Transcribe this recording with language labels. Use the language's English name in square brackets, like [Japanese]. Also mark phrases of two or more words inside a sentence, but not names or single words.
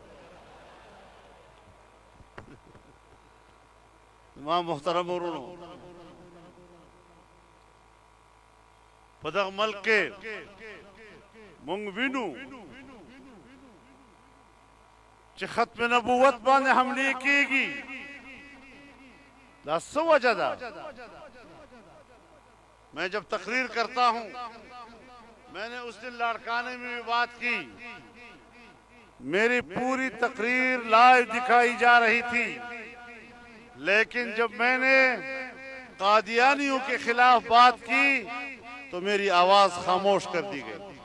[Pashto] زما محترم ورونو، په دغه ملک کې مونږ وینو چې ختم نبوت باندې حملې کیږي۔ دا څه وجہ ده؟ [Urdu] میں جب تقریر کرتا ہوں، میں نے اس دن لاڑکانے میں بھی بات کی، میری پوری تقریر لائیو دکھائی جا رہی تھی، لیکن جب میں نے قادیانیوں کے خلاف بات کی تو میری آواز خاموش کر دی گئی۔